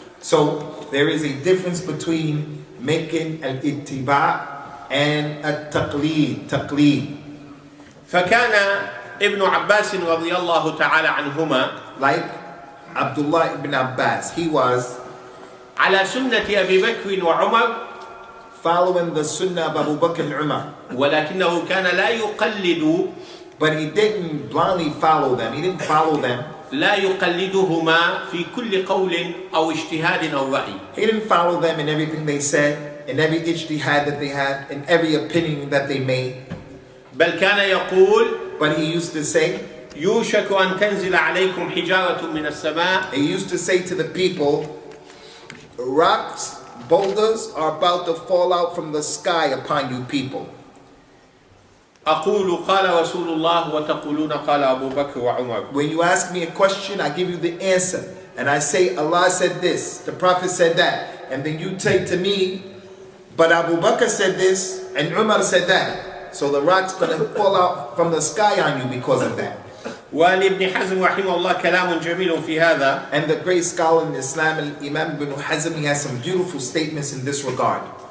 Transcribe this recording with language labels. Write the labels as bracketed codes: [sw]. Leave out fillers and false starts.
[en] So there is a difference between making al-ittiba' and al-taqleed. [ar] فكان ابن عباس رضي الله تعالى عنهما [en] Like Abdullah ibn Abbas, he was [ar] على سنة أبي بكر وعمر [en] following the sunnah of Abu Bakr and Umar, [ar] ولكنه كان لا يقلد [en] but he didn't blindly follow them. He didn't follow them. [ar] لا يقلدهما في كل قول أو اجتهاد أو رأي. [en] He didn't follow them in everything they said, in every ijtihad that they had, in every opinion that they made. [ar] بل كان يقول [en] But he used to say, [ar] يوشك أن تنزل عليكم حجارة من السماء. [en] he used to say to the people, rocks, boulders are about to fall out from the sky upon you people. [ar] أقول قال رسول الله وتقولون قال أبو بكر وعمر. [en] When you ask me a question, I give you the answer. And I say, Allah said this, the Prophet said that. And then you say to me, but Abu Bakr said this, and Umar said that. So the rock's going to fall out from the sky on you because of that. [ar] ولابن حزم رحمه الله كلام جميل في هذا. [en] And the great scholar in Islam, Imam ibn Hazm, he has some beautiful statements in this regard.